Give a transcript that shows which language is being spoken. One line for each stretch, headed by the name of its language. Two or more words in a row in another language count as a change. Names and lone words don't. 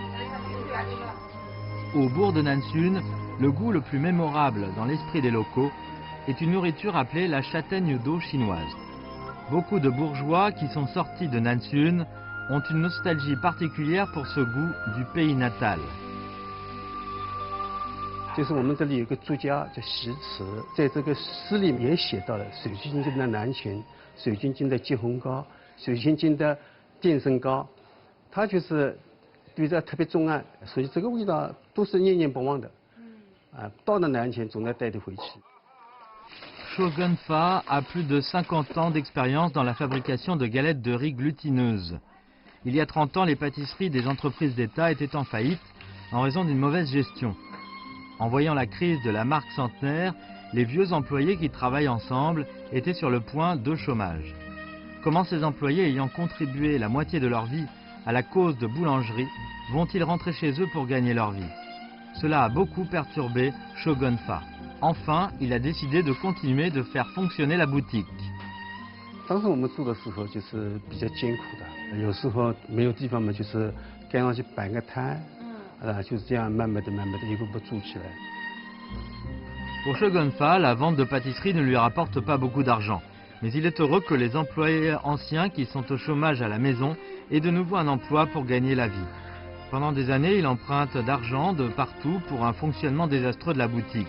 French: Au bourg de Nansun, le goût le plus mémorable dans l'esprit des locaux est une nourriture appelée la châtaigne d'eau chinoise. Beaucoup de bourgeois qui sont sortis de Nansun ont une nostalgie particulière pour ce goût du pays natal.
Chinese: 就是我们这里有个作家叫席慈，在这个诗里面也写到了水晶晶的南浔、水晶晶的鸡红糕、水晶晶的电声糕，他就是对这特别钟爱，所以这个味道都是念念不忘的。到了南浔总要带得回去。
French: Shogun Fa a plus de 50 ans d'expérience dans la fabrication de galettes de riz glutineuses. Il y a 30 ans, les pâtisseries des entreprises d'État étaient en faillite en raison d'une mauvaise gestion. En voyant la crise de la marque centenaire, les vieux employés qui travaillent ensemble étaient sur le point de chômage. Comment ces employés ayant contribué la moitié de leur vie à la cause de boulangerie vont-ils rentrer chez eux pour gagner leur vie? Cela a beaucoup perturbé Shogun Fa. Enfin, il a décidé de continuer de faire fonctionner la boutique.
Chinese: 当时我们做的时候就是比较艰苦的，有时候没有地方嘛，就是赶上去摆个摊，就是这样慢慢的一步步做起来。
French: Pour Shogun Fa, la vente de pâtisserie ne lui rapporte pas beaucoup d'argent. Mais il est heureux que les employés anciens qui sont au chômage à la maison aient de nouveau un emploi pour gagner la vie. Pendant des années, il emprunte d'argent de partout pour un fonctionnement désastreux de la boutique.